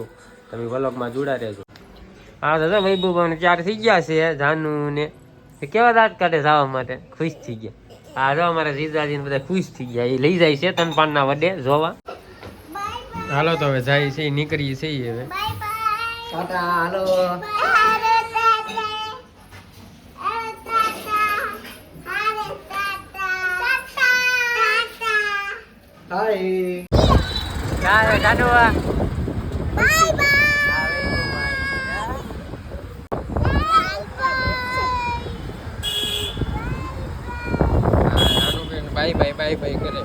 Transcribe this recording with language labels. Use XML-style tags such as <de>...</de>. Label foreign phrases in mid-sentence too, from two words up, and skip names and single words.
<gu>તમે વ્લોગમાં જોડા રહેજો. હા દાદા, વૈભવ ચાર થઈ ગયા છે. જાનુ ને કેવા દાંત કાઢે જવા માટે ખુશ થઈ ગયા. હા જો અમારા જીજાજી બધા ખુશ થઈ ગયા. એ લઈ જાય છે તણપણના વડે જોવા. હાલો તો હવે જાય છે, નીકળી છે હવે. હાલો. Hai. Nah, kan dua.</gu> <en>Bye bye. Bye bye bye bye</en> <gu>કરે.</gu>